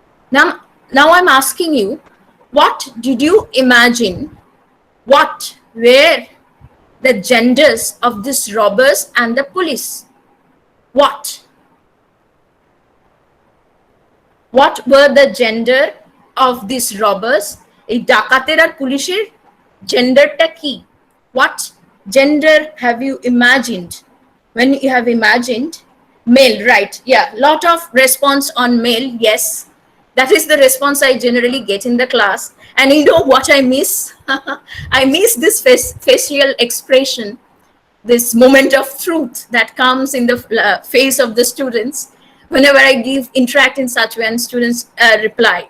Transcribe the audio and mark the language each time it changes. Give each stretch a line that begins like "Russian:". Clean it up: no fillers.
English: Now I'm asking you, what did you imagine? What were the genders of these robbers and the police? What were the gender of these robbers?
Bangla: এই ডাকাতের আর পুলিশের genderটা কি?
English: What gender have you imagined? When you have imagined male, right? Yeah, lot of response on male. Yes, that is the response I generally get in the class. And you know what I miss? I miss this facial expression, this moment of truth that comes in the face of the students whenever I interact in such way and students reply.